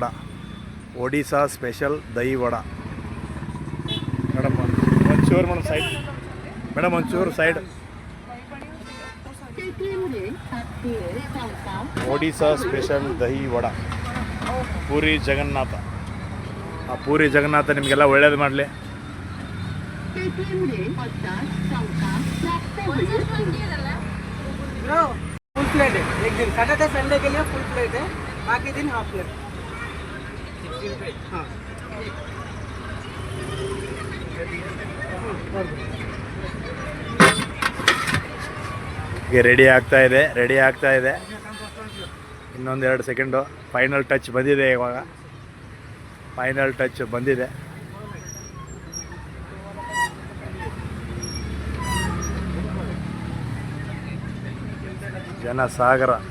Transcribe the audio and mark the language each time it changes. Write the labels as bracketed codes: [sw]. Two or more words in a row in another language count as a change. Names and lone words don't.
[kn] ಒಡಿಸ್ಸಾ ಸ್ಪೆಷಲ್ ದಹಿ ವಡ. ಮೇಡಮ್ ಒಂಚೂರು ಮೇಡಮ್ ಸೈಡ್, ಮೇಡಮ್ ಒಂಚೂರು ಸೈಡ್. ಒಡಿಸ್ಸಾ ಸ್ಪೆಷಲ್ ದಹಿ ವಡ, ಪೂರಿ ಜಗನ್ನಾಥ. ಆ ಪೂರಿ ಜಗನ್ನಾಥ ನಿಮಗೆಲ್ಲ ಒಳ್ಳೇದು ಮಾಡಲಿ. [en] full plate [hi] है एक दिन, [en] Saturday Sunday [hi] के लिए [en] full plate [hi] है, बाकी दिन [en] half plate. [hi] हाँ, [kn] ಈಗ ರೆಡಿ ಆಗ್ತಾ ಇದೆ. ಇನ್ನೊಂದು 2 ಸೆಕೆಂಡು. [en] final touch [kn] ಬಂದಿದೆ. ಇವಾಗ [en] final touch [kn] ಬಂದಿದೆ. ಜನಸಾಗರ.